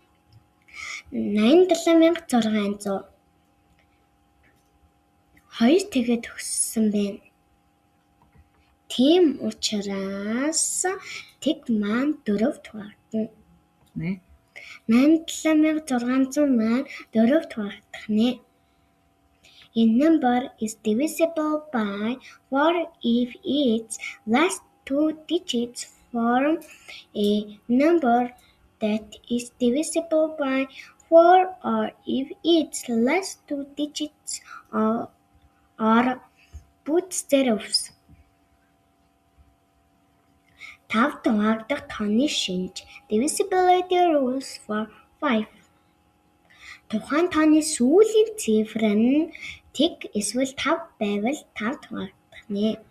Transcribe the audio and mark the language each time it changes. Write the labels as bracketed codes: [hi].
[mn] 87600 хоёр тэгээд төгссөн байна. Тийм учраас тэг маань дөрөвт хуваагдана. 87600 маань дөрөвт хуваагдах нэ. [en] A number is divisible by 4 if its last two digits form a number that is divisible by 4 or if its last two digits are both zeros. [mn] Тавт хуваагдах тооны шинж [en] divisibility rules for 5. [mn] Тухайн тооны сүүлийн цифр нь тэг эсвэл 5 байвал 5-т хуваагдах нэ.